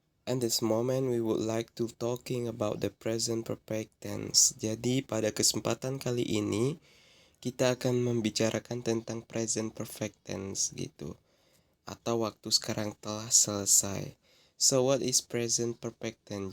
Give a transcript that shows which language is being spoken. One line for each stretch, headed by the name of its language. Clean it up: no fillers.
English: And this moment we would like to talking about the present perfect tense.
Indonesian: Jadi pada kesempatan kali ini kita akan membicarakan tentang present perfect tense gitu, atau waktu sekarang telah selesai.
English: So what is present perfect tense?